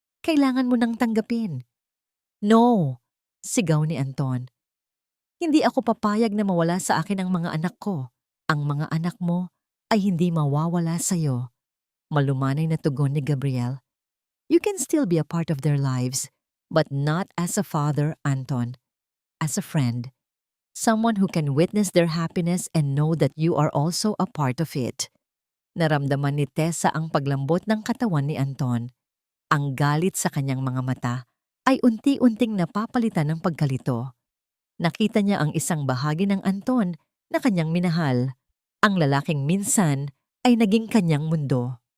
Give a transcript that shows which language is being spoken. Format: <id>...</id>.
<tl>Kailangan mo nang tanggapin. No! Sigaw ni Anton. Hindi ako papayag na mawala sa akin ang mga anak ko. Ang mga anak mo ay hindi mawawala sa'yo. Malumanay na tugon ni Gabriel.</tl> <en>You can still be a part of their lives, but not as a father, Anton. As a friend. Someone who can witness their happiness and know that you are also a part of it.</en> <tl>Naramdaman ni Tessa ang paglambot ng katawan ni Anton. Ang galit sa kanyang mga mata ay unti-unting napapalitan ng pagkalito. Nakita niya ang isang bahagi ng Anton na kanyang minahal. Ang lalaking minsan ay naging kanyang mundo.</tl>